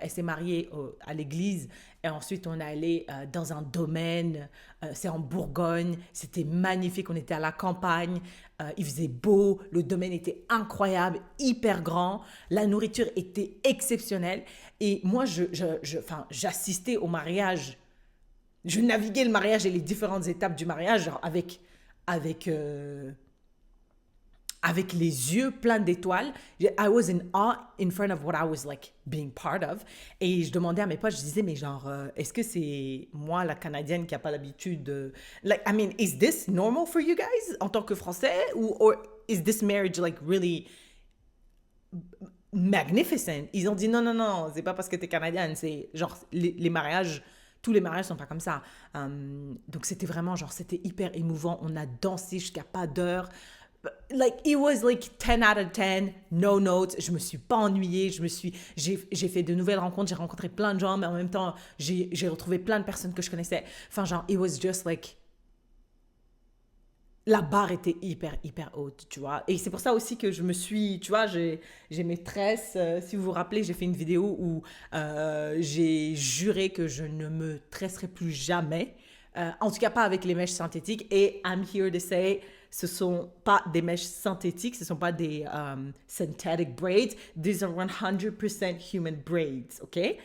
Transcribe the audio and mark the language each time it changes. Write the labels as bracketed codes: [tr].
[fr] Elle s'est mariée à l'église et ensuite, on est allé dans un domaine, c'est en Bourgogne, c'était magnifique, on était à la campagne, il faisait beau, le domaine était incroyable, hyper grand, la nourriture était exceptionnelle. Et moi, enfin, j'assistais au mariage, je naviguais le mariage et les différentes étapes du mariage genre avec, euh, avec les yeux pleins d'étoiles. [en] I was in awe in front of what I was like being part of. [fr] Et je demandais à mes potes, je disais, mais genre, est-ce que c'est moi, la Canadienne, qui n'a pas l'habitude de... [en] Like, I mean, is this normal for you guys [fr] en tant que Français? Ou [en] or is this marriage like really magnificent? [fr] Ils ont dit non, non, non, c'est pas parce que t'es Canadienne, c'est genre les mariages, tous les mariages sont pas comme ça. Donc c'était vraiment genre, c'était hyper émouvant. On a dansé jusqu'à pas d'heure. [en] Like, it was like 10 out of 10, no notes. [fr] Je me suis pas ennuyée. J'ai fait de nouvelles rencontres. J'ai rencontré plein de gens, mais en même temps, j'ai retrouvé plein de personnes que je connaissais. Enfin, genre, [en] it was just like, [fr] la barre était hyper, hyper haute, tu vois. Et c'est pour ça aussi que je me suis, tu vois, j'ai mes tresses. Si vous vous rappelez, j'ai fait une vidéo où j'ai juré que je ne me tresserai plus jamais. En tout cas, pas avec les mèches synthétiques. Et [en] I'm here to say, [fr] ce sont pas des mèches synthétiques, ce sont pas des [en] synthetic braids. These are 100% human braids, ok?